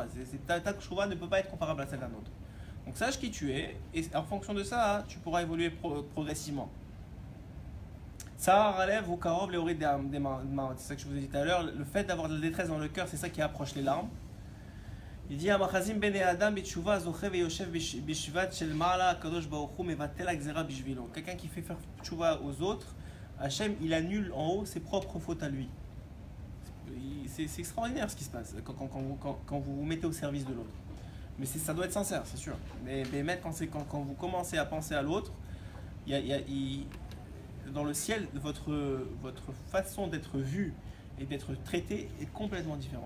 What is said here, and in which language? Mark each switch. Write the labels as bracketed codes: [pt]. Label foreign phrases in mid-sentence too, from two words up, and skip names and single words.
[fr] Ta tchouva ne peut pas être comparable à celle d'un autre. Donc sache qui tu es, et en fonction de ça, tu pourras évoluer progressivement. Ça relève au karov les des c'est ça que je vous ai dit tout à l'heure. Le fait d'avoir de la détresse dans le cœur, c'est ça qui approche les larmes. Il dit [he] המחזיק בן אדם בתשובה זוכה את יושב בשבט של מעלה קדוש ברוך הוא מבטל גזירה בשבילו. [fr] Quelqu'un qui fait faire tchouva aux autres, Hachem il annule en haut ses propres fautes à lui. C'est extraordinaire ce qui se passe quand vous vous mettez au service de l'autre. Mais ça doit être sincère, c'est sûr. Mais quand vous commencez à penser à l'autre, dans le ciel, votre façon d'être vu et d'être traité est complètement différente.